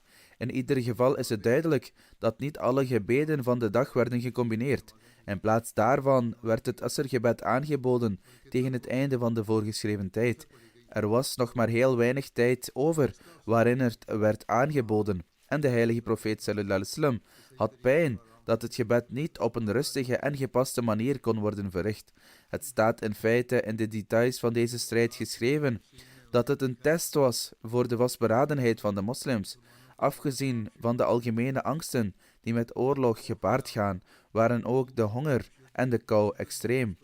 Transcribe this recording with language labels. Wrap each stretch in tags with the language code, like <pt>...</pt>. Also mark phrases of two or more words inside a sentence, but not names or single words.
<nl>In ieder geval is het duidelijk dat niet alle gebeden van de dag werden gecombineerd. In plaats daarvan werd het Asr-gebed aangeboden tegen het einde van de voorgeschreven tijd. Er was nog maar heel weinig tijd over waarin het werd aangeboden. En de heilige profeet</nl> <ar>صلى الله عليه وسلم</ar> <nl>had pijn dat het gebed niet op een rustige en gepaste manier kon worden verricht. Het staat in feite in de details van deze strijd geschreven dat het een test was voor de vastberadenheid van de moslims. Afgezien van de algemene angsten die met oorlog gepaard gaan, waren ook de honger en de kou extreem.</nl>